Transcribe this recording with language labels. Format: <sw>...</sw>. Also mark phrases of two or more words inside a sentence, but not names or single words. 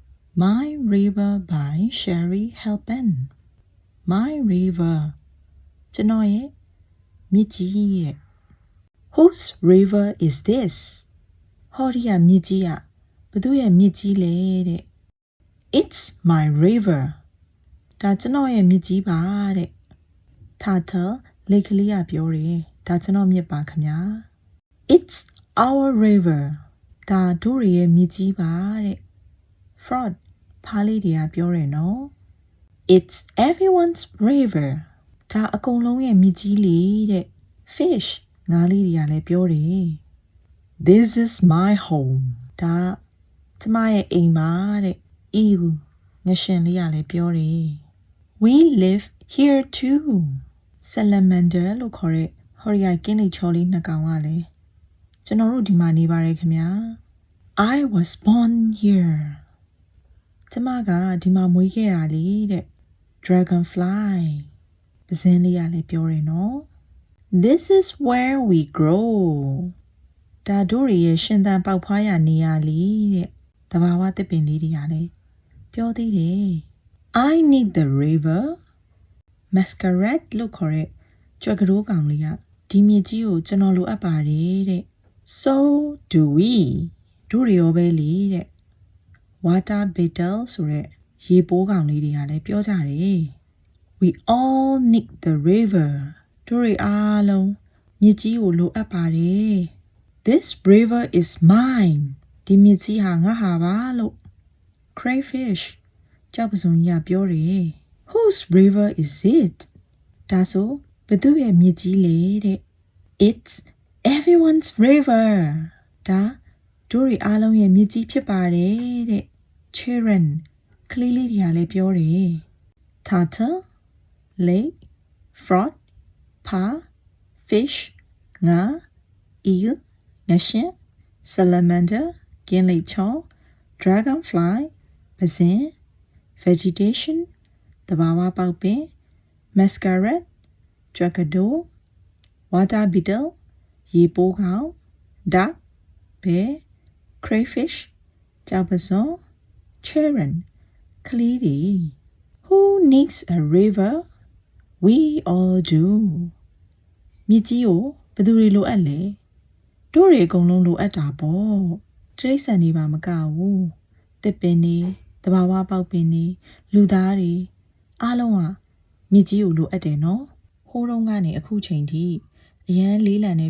<en>My River by Sherry Halpern My River</en> <my>ကျွန်တော်ရဲ့မြစ်ကြီးရဲ့</my> <en>Whose river is this</en> <my>ဟောဒီကမြစ်ကြီးကဘသူရဲ့မြစ်ကြီးလဲတဲ့</my> <en>It's my river</en> <my>ဒါကျွန်တော်ရဲ့မြစ်ကြီးပါတဲ့ Turtle လေကလေးကပြောတယ်ဒါကျွန်တော်မြစ်ပါခင်ဗျာ</my> <en>It's our river</en> <my>ဒါတို့ရဲ့မြစ်ကြီးပါတဲ့ Frog ဖားလေးတွေကပြောတယ်နော်</my> <en>It's everyone's river</en> <my>ဒါအကုန်လုံးရဲ့မြစ်ကြီးလေတဲ့ Fish ငါးလေးတွေကလည်းပြောတယ်</my> <en>This is my home</en> <my>ဒါကျမရဲ့အိမ်ပါတဲ့ Eel ငရှင်လေးကလည်းပြောတယ်</my> <en>We live here too</en> <my>Salamander လို့ခေါ်တဲ့ဟော်ရီယာကင်းလေးချောလေးနှစ်ကောင်ကလည်းကျွန်တော်တို့ဒီမှာနေပါတယ်ခင်ဗျာ</my> <en>I was born here</en> <my>ကျမကဒီမှာမွေးခဲ့တာလေတဲ့ Dragonfly ပဇင်းလေးကလည်းပြောတယ်နော်</my> <en>This is where we grow</en> <my>ဒါတို့ရဲ့ရှင်သန်ပေါက်ဖွားရနေရလေတဲ့တဘာဝတစ်ပင်လေးတွေကလည်းပြောသေးတယ်</my> <en>I need the river</en> <my>Masquerade လို့ခေါ်တဲ့ကြွက်ကတိုးကောင်လေးကဒီမြစ်ကြီးကိုကျွန်တော်လိုအပ်ပါတယ်တဲ့</my> <en>So do we</en> <my>တို့ရောပဲလေတဲ့</my> <en>Water beetle</en> <my>ဆိုတဲ့ရေပိုးကောင်လေးတွေကလည်းပြောကြတယ်</my> <en>We all need the river</en> <my>တို့တွေအားလုံးမြစ်ကြီးကိုလိုအပ်ပါတယ်</my> <en>This river is mine</en> <my>ဒီမြစ်ကြီးဟာငါဟာပါလို့ Crayfish ကြောက်ပစုံကြီးကပြောတယ်</my> <en>Whose river is it</en> <my>ဒါဆိုဘသူရဲ့မြစ်ကြီးလဲတဲ့</my> <en>It's everyone's river</en> <my>ဒါတို့တွေအားလုံးရဲ့မြစ်ကြီးဖြစ်ပါတယ်တဲ့ Children ကလေးလေးတွေကလည်းပြောတယ်</my> <en>Turtle Lake Frog</en> <my>ဖာ Fish ငါ Eel ငရှင် Salamander ကင်းလိပ်ချော Dragonfly ပဇင်း Vegetation တဘာဝပေါက်ပင် Masquerade ကြွက်ကတိုး</my> <en>Water beetle</en> <my>ရေပိုးကောင် Duck ဘဲ Crayfish ကြောက်ပစုံ Children ကလေးတွေ</my> <en>Who needs a river? We all do</en> <my>မြစ်ကြီးကိုဘယ်သူတွေလိုအပ်လဲတို့တွေအကုန်လုံးလိုအပ်တာပေါ့တိရစ္ဆာန်တွေပါမကဘူးတစ်ပင်တွေတဘာဝပေါက်ပင် တွေလူသားတွေအားလုံးကမြစ်ကြီးကိုလိုအပ်တယ်နော်ဟိုးတုန်းကနေအခုချိန်ထိအရန်လေးလံတဲ့ပ</my>